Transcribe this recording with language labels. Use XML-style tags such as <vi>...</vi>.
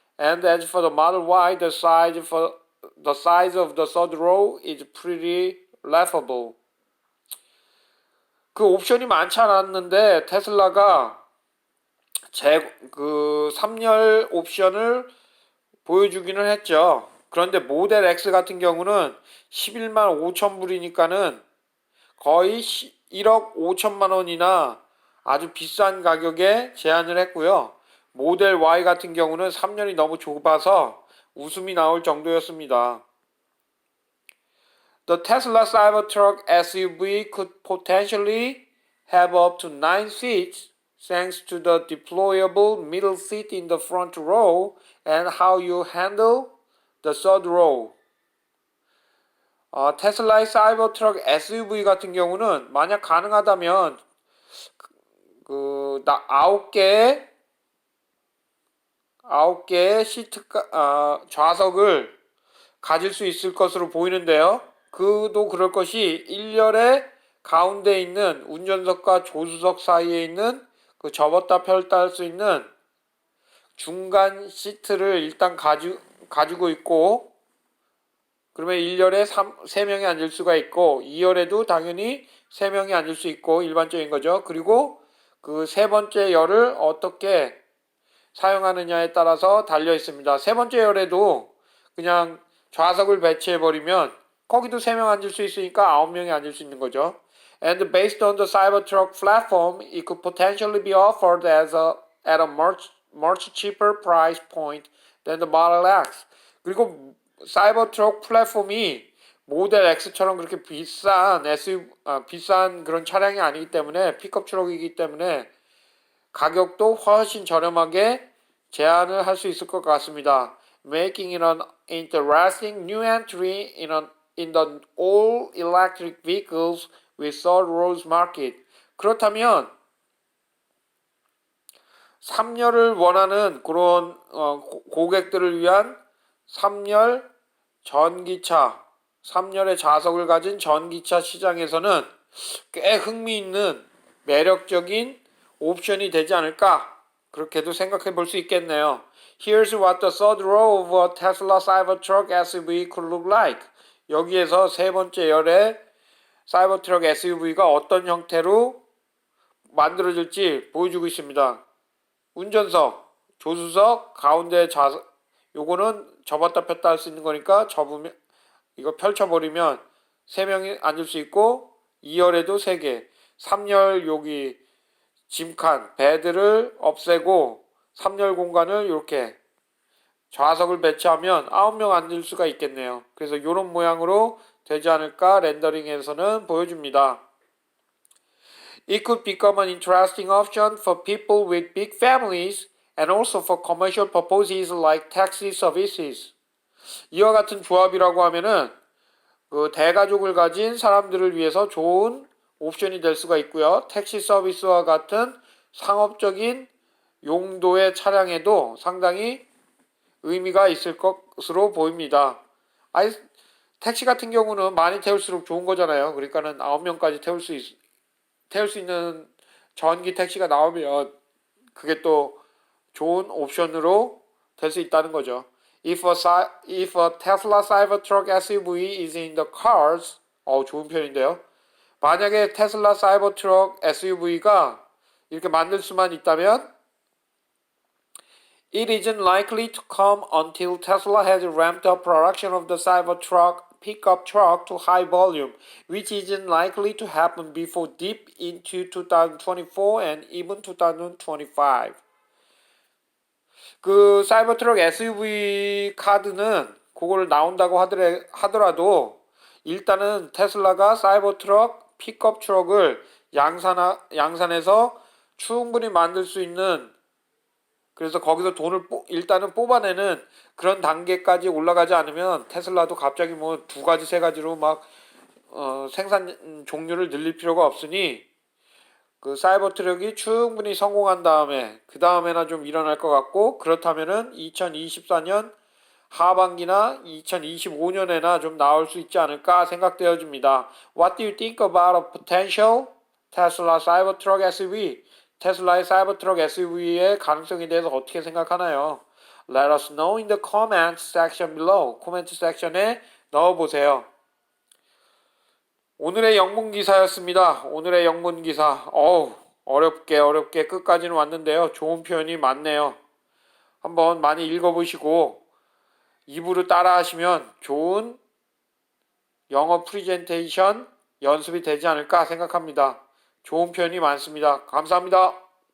<en>And as for the Model Y, the size of the third row is pretty laughable.</en> <ko>그 옵션이 많지 않았는데 테슬라가 그 3열 옵션을 보여주기는 했죠. 그런데 모델 X 같은 경우는 11만 5천 불이니까는 거의 1억 5천만 원이나 아주 비싼 가격에 제한을 했고요. 모델 Y 같은 경우는 3열이 너무 좁아서 웃음이 나올 정도였습니다.</ko> <en>The Tesla Cybertruck SUV could potentially have up to 9 seats thanks to the deployable middle seat in the front row and how you handle the third row.</en> <ko>테슬라의 사이버트럭 SUV 같은 경우는 만약 가능하다면 그 9개의 좌석을 가질 수 있을 것으로 보이는데요. 그도 그럴 것이 1열의 가운데 있는 운전석과 조수석 사이에 있는 그 접었다 펼다 할 수 있는 중간 시트를 일단 가지고 있고, 그러면 1열에 3명이 앉을 수가 있고 2열에도 당연히 3명이 앉을 수 있고 일반적인 거죠. 그리고 그 세 번째 열을 어떻게 사용하느냐에 따라서 달려 있습니다. 세 번째 열에도 그냥 좌석을 배치해버리면 거기도 3명 앉을 수 있으니까 9명이 앉을 수 있는 거죠.</ko> <en>And based on the Cybertruck platform, it could potentially be offered at a much cheaper price point than the Model X.</en> <ko>그리고 사이버트럭 플랫폼이 모델 X처럼 그렇게 비싼 그런 차량이 아니기 때문에 픽업 트럭이기 때문에 가격도 훨씬 저렴하게 제안을 할 수 있을 것 같습니다.</ko> <en>Making it an interesting new entry in the all electric vehicles with third rows market.</en> <ko>그렇다면 3열을 원하는 그런 고객들을 위한 3열 전기차, 3열의 좌석을 가진 전기차 시장에서는 꽤 흥미있는 매력적인 옵션이 되지 않을까 그렇게도 생각해 볼 수 있겠네요.</ko> <en>Here's what the third row of a Tesla Cybertruck SUV could look like.</en> <ko>여기에서 세 번째 열의 사이버트럭 SUV가 어떤 형태로 만들어질지 보여주고 있습니다. 운전석, 조수석, 가운데 좌석, 요거는 접었다 폈다 할 수 있는 거니까 접으면 이거 펼쳐버리면 3명이 앉을 수 있고 2열에도 3개, 3열 여기 짐칸, 베드를 없애고 3열 공간을 이렇게 좌석을 배치하면 9명 앉을 수가 있겠네요. 그래서 이런 모양으로 되지 않을까 렌더링에서는 보여줍니다.</ko> <en>It could become an interesting option for people with big families and also for commercial purposes like taxi services.</en> <ko>이와 같은 조합이라고 하면은 그 대가족을 가진 사람들을 위해서 좋은 옵션이 될 수가 있고요. 택시 서비스와 같은 상업적인 용도의 차량에도 상당히 의미가 있을 것으로 보입니다. 택시 같은 경우는 많이 태울수록 좋은 거잖아요. 그러니까는 9명까지 태울 수 있는 전기 택시가 나오면 그게 또 좋은 옵션으로 될 수 있다는 거죠.</ko> <en>If a Tesla Cybertruck SUV is in the cars,</en> <ko>좋은 편인데요. 만약에 테슬라 사이버트럭 SUV가 이렇게 만들 수만 있다면</ko> <en>It isn't likely to come until Tesla has ramped up production of the Cybertruck pickup truck to high volume, which isn't likely to happen before deep into 2024 and even 2025.</en> <ko>그 사이버트럭 SUV 카드는 그걸 나온다고 하더라도 일단은 테슬라가 사이버트럭 픽업 트럭을 양산해서 충분히 만들 수 있는 그래서 거기서 돈을 일단은 뽑아내는 그런 단계까지 올라가지 않으면 테슬라도 갑자기 뭐 2가지 3가지로 막 생산 종류를 늘릴 필요가 없으니 그 사이버트럭이 충분히 성공한 다음에 그 다음에나 좀 일어날 것 같고 그렇다면은 2024년 하반기나 2025년에나 좀 나올 수 있지 않을까 생각되어집니다.</ko> <en>What do you think about a potential Tesla Cybertruck SUV?</en> <ko>테슬라의 사이버트럭 SUV의 가능성에 대해서 어떻게 생각하나요?</ko> <en>Let us know in the comments section below.</en> <ko>코멘트 섹션에 넣어보세요. 오늘의 영문 기사였습니다. 오늘의 영문 기사. 어렵게 끝까지는 왔는데요. 좋은 표현이 많네요. 한번 많이 읽어보시고 입으로 따라하시면 좋은 영어 프리젠테이션 연습이 되지 않을까 생각합니다. 좋은 표현이 많습니다. 감사합니다.</ko>